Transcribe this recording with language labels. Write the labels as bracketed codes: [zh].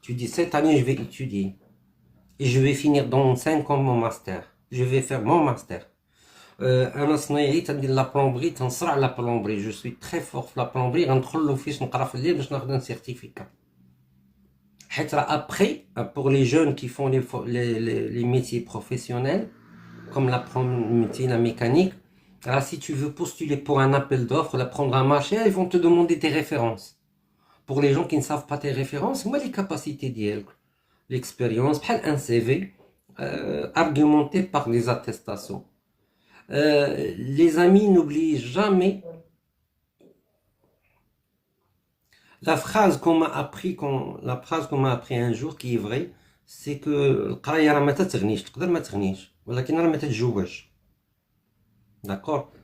[fr] Tu dis cette année je vais étudier et je vais finir dans 5 ans mon master. Je vais faire mon master. [ar] انا صنايعي تندير لا بلومبري تنصرع لا بلومبري [fr] جو سوي تري فور في لا بلومبري [ar] غندخل لوفيس نقرا في الليل باش ناخذ ان سيرتيفيكا حيت راه ابخي [fr] pour les jeunes qui font les métiers professionnels comme la métier la mécanique. Alors si tu veux postuler pour un appel d'offres, la prendre un marché, ils vont te demander tes références. Pour les gens qui ne savent pas tes références, moi les capacités d'elles. l'expérience, un CV argumenté par des attestations. Les amis n'oublient jamais la phrase qu'on m'a appris un jour qui est vraie, c'est que [ar] القراية راه ما تتغنيش تقدر ما تغنيش ولكن راه ما تتجوجش. [fr] D'accord?